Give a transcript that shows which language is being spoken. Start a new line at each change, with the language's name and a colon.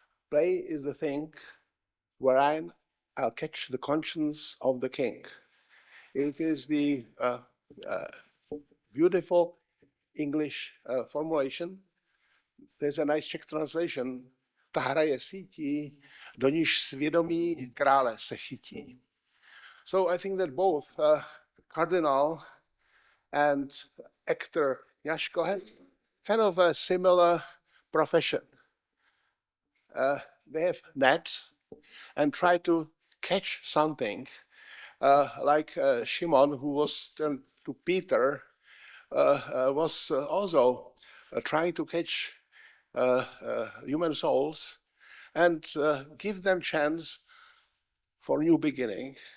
English: Play is the thing wherein I'll catch the conscience of the king. It is the beautiful English formulation. There's a nice Czech translation.
Czech: Ta hra je sítí, do níž svědomí krále se chytí.
English: So I think that both Cardinal and actor Kňažko have kind of a similar profession. They have net and try to catch something, like Shimon, who was turned to Peter, was also trying to catch human souls and give them chance for new beginning.